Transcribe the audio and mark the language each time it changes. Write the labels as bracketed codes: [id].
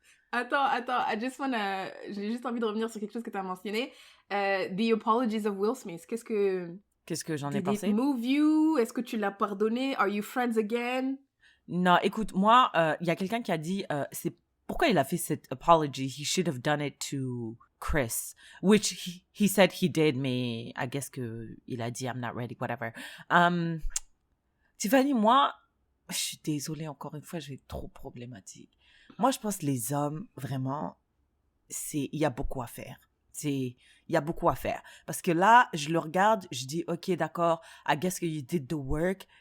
[fr] Attends, j'ai juste envie de revenir sur quelque chose que tu as mentionné. [en] The Apologies of Will Smith. [fr] Qu'est-ce que j'en ai [en] did [fr] pensé? [en] it move you? [fr] Est-ce que tu l'as pardonné? [en] Are you friends again? [fr] Non, écoute, moi, il y a quelqu'un qui a dit c'est pourquoi il a fait cette apology? [en] He should have done it to Chris, which he said he did, mais I guess [fr] que il a dit [en] I'm not ready, whatever. [fr] Tiffany, moi, je suis désolée encore une fois, je vais être trop problématique. Moi, je pense que les hommes, vraiment, il y a beaucoup à faire. Il y a beaucoup à faire. Parce que là, je le regarde, je dis, OK, d'accord, [en] I guess [fr] que [en] you did the work.